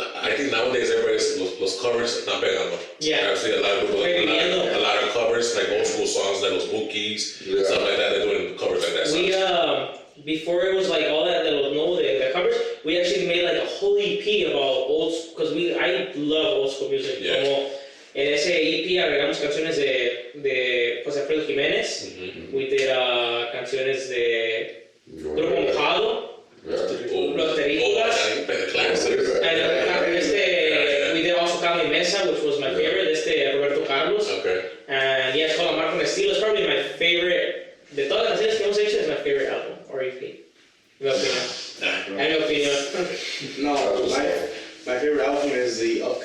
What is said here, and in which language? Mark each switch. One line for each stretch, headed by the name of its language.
English: I think nowadays everybody's
Spanish: los covers están pegando.
English: Yeah. I've seen a lot of people
Spanish: Reviviendo.
English: a lot of covers like old school songs like los Bookies, Yeah. stuff like that. They're doing covers like that. We before it was like all that little the covers, we actually made like a whole EP about old, because I love old school music. Yeah.
Spanish: Como en ese EP agregamos canciones de José Alfredo Jiménez.
English: We did
Spanish: canciones de
English: Grupo Mojado, Los Terrícolas. The classics. And we did also Cami Mesa, which was my favorite. Roberto Carlos. Okay. And yeah, it's called Amar con Estilo. It's probably my favorite.
Spanish: De todas las canciones que hemos hecho, es
English: my favorite album or EP.
Spanish: En mi opinión.
English: No, my favorite album is the